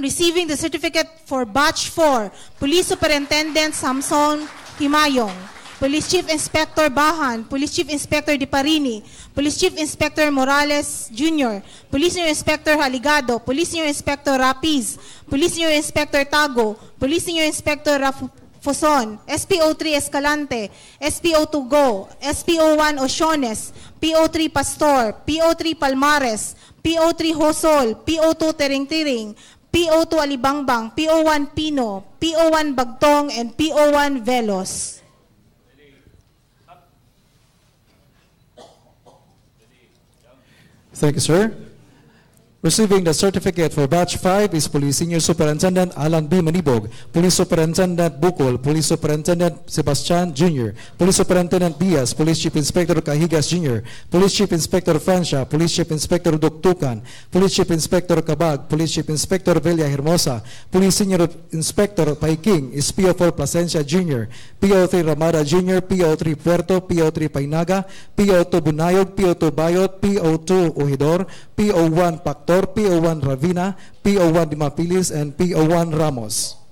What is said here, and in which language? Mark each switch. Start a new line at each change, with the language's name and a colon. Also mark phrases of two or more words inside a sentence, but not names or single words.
English: Receiving the certificate for Batch 4, Police Superintendent Samson Himayong, Police Chief Inspector Bahan, Police Chief Inspector Diparini, Police Chief Inspector Morales Jr., Police Senior Inspector Haligado, Police Senior Inspector Rapiz, Police Senior Inspector Tago, Police Senior Inspector Foson, SPO3 Escalante, SPO2 Go, SPO1 Ociones, PO3 Pastor, PO3 Palmares, PO3 Hosol, PO2 Tering-Tiring, PO2 Alibangbang, PO1 Pino, PO1 Bagtong, and PO1 Velos. Thank you, sir. Receiving the certificate for Batch 5 is Police Senior Superintendent Alan B. Manibog, Police Superintendent Bukol, Police Superintendent Sebastian Jr., Police Superintendent Diaz, Police Chief Inspector Cahigas Jr., Police Chief Inspector Francia, Police Chief Inspector Duktukan, Police Chief Inspector Cabag, Police Chief Inspector Villa Hermosa, Police Senior Inspector Paiking, SPO4 Plasencia Jr., PO3 Ramada Jr., PO3 Puerto, PO3 Painaga, PO2 Bunayog, PO2 Bayot, PO2 Ohidor, PO1 Pactor, PO1 Ravina, PO1 Dimapilis, and PO1 Ramos.